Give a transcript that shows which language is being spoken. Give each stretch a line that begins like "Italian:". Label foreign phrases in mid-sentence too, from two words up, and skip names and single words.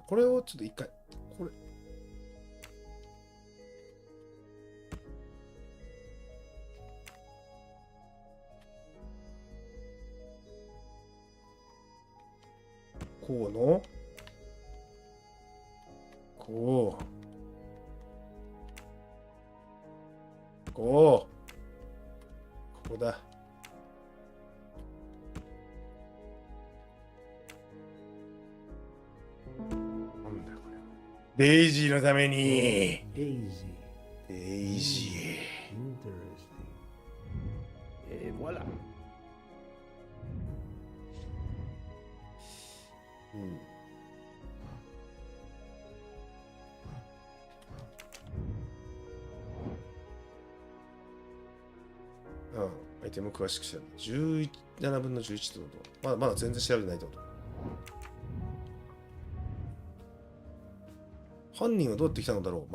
Japanese: これをちょっと一回。これ。こうのここだ。なんだよこれ。デイジーのために。デイジー。
English: Interesting.
French: Et voilà.
Japanese: アイテム詳しく調べて17分の11ってことまだ全然調べてないってこと犯人はどうやって来たのだろう。